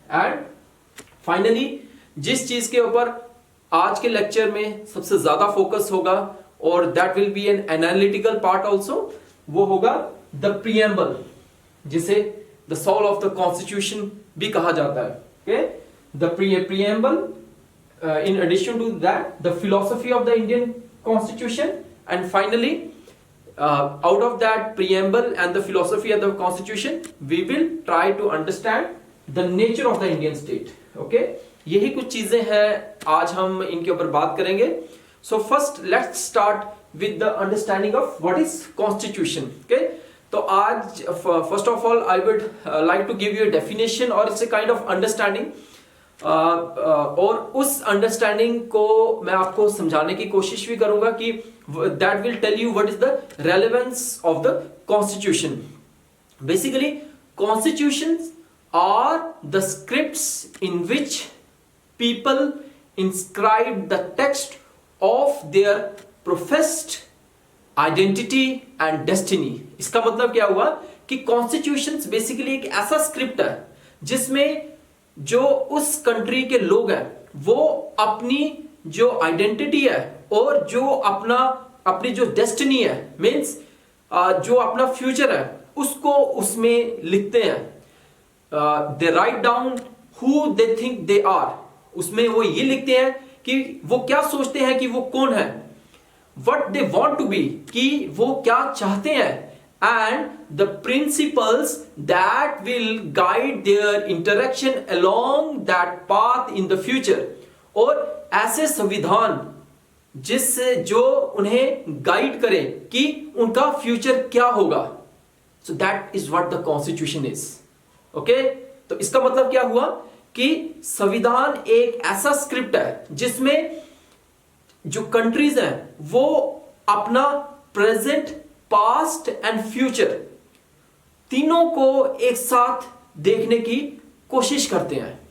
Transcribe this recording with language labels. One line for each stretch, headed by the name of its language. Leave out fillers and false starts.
English: And finally
Hindi: जिस चीज के ऊपर आज के लेक्चर में सबसे ज्यादा फोकस होगा और
English: that will be an analytical part also,
Hindi: वो होगा the preamble, जिसे
English: the soul of the Constitution
Hindi: भी कहा जाता है.
English: Okay, the preamble, in addition to that the philosophy of the Indian Constitution, and finally out of that preamble and the philosophy of the constitution we will try to understand the nature of the Indian state.
Hindi: Okay, यही कुछ चीजें हैं आज हम इनके ऊपर बात करेंगे.
English: So first let's start with the understanding of what is constitution. Okay,
Hindi: तो आज
English: first of all I would like to give you a definition or it's a kind of understanding.
Hindi: और उस अंडरस्टैंडिंग को मैं आपको समझाने की कोशिश भी करूंगा कि
English: that will tell you what is the relevance of the constitution. Basically constitutions are the scripts in which people inscribe the text of their professed identity and destiny.
Hindi: इसका मतलब क्या हुआ कि constitutions basically एक ऐसा स्क्रिप्ट है जिसमें जो उस कंट्री के लोग हैं वो अपनी जो आइडेंटिटी है और जो अपनी जो डेस्टिनी है, मीन्स जो अपना फ्यूचर है उसको उसमें लिखते हैं.
English: They write down who they think they are.
Hindi: उसमें वो ये लिखते हैं कि वो क्या सोचते हैं कि वो कौन है,
English: what they want to be,
Hindi: कि वो क्या चाहते हैं,
English: and the principles that will guide their interaction along that path in the future.
Hindi: और ऐसे संविधान जिससे जो उन्हें गाइड करे कि उनका फ्यूचर क्या होगा.
English: So that is what the constitution is.
Hindi: Okay, तो इसका मतलब क्या हुआ कि संविधान एक ऐसा स्क्रिप्ट है जिसमें जो कंट्रीज हैं वो अपना प्रेजेंट, पास्ट एंड फ्यूचर तीनों को एक साथ देखने की कोशिश करते हैं.